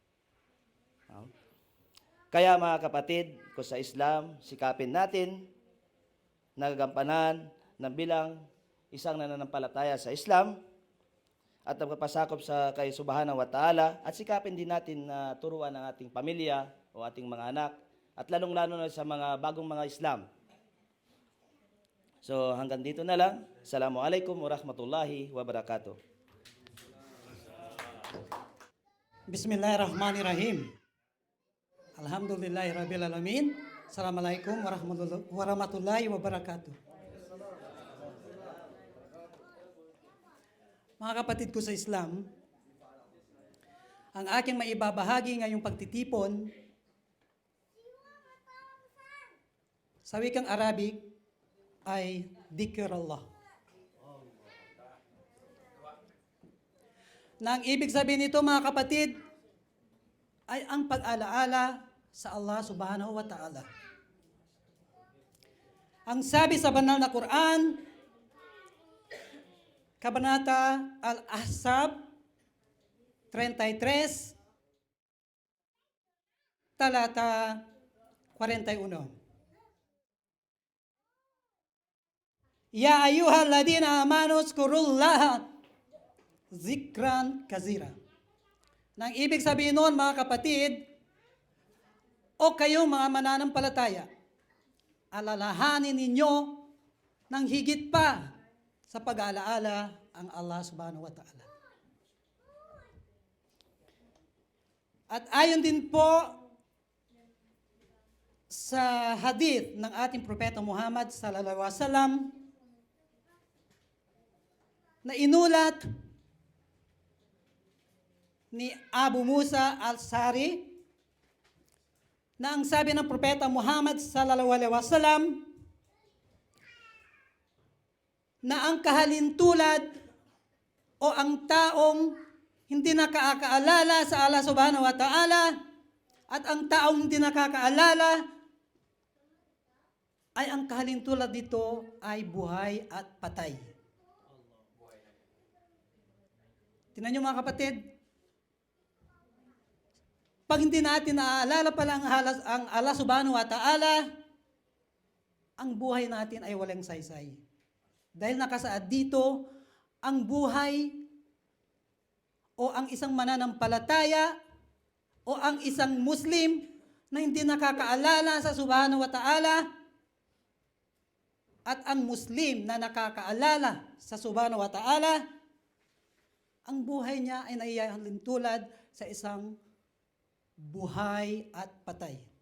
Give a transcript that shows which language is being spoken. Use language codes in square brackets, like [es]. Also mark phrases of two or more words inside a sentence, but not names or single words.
[tl] Kaya mga kapatid, ko sa Islam, sikapin natin nagagampanan ng bilang isang nananampalataya sa Islam at nagpapasakop sa kay [ar] سبحانه وتعالى [tl] at sikapin din natin na turuan ang ating pamilya o ating mga anak at lalong-lalo na sa mga bagong mga Islam. So hanggang dito na lang. [ar] السلام عليكم ورحمة الله وبركاته. بسم الله الرحمن الرحيم. الحمد لله رب العالمين. السلام عليكم ورحمة الله وبركاته. [tl] Mga kapatid ko sa Islam, ang aking maibabahagi ngayong pagtitipon sa wikang Arabic ay [ar] ذكر الله. [tl] Na ang ibig sabihin nito mga kapatid ay ang pag-alaala sa Allah [ar] سبحانه وتعالى. [tl] Ang sabi sa banal na Quran, Kabanata Al-Ahzab 33, talata 41. [ar] يا أيها الذين آمنوا اذكروا الله ذكرا كثيرا. [tl] Nang ibig sabihin noon mga kapatid, o kayong mga mananampalataya, alalahanin ninyo ng higit pa sa pag-aalaala ang Allah subhanahu wa ta'ala. At ayon din po sa hadith ng ating Propeta Muhammad [ar] صلى الله عليه وسلم [tl] na inulat ni Abu Musa Al-Sari na ang sabi ng Propeta Muhammad [ar] صلى الله عليه وسلم [tl] na ang kahalintulad o ang taong hindi nakakaalala sa Allah [ar] سبحانه وتعالى [tl] at ang taong hindi nakakaalala ay ang kahalintulad dito ay buhay at patay. Tingnan niyo mga kapatid, pag hindi natin naaalala pala ang Allah [ar] سبحانه وتعالى, [tl] ang buhay natin ay walang saysay. Dahil nakasaad dito, ang buhay o ang isang mananampalataya o ang isang Muslim na hindi nakakaalala sa [ar] سبحانه وتعالى [tl] at ang Muslim na nakakaalala sa [ar] سبحانه وتعالى, [tl] ang buhay niya ay naiyahalin tulad sa isang buhay at patay.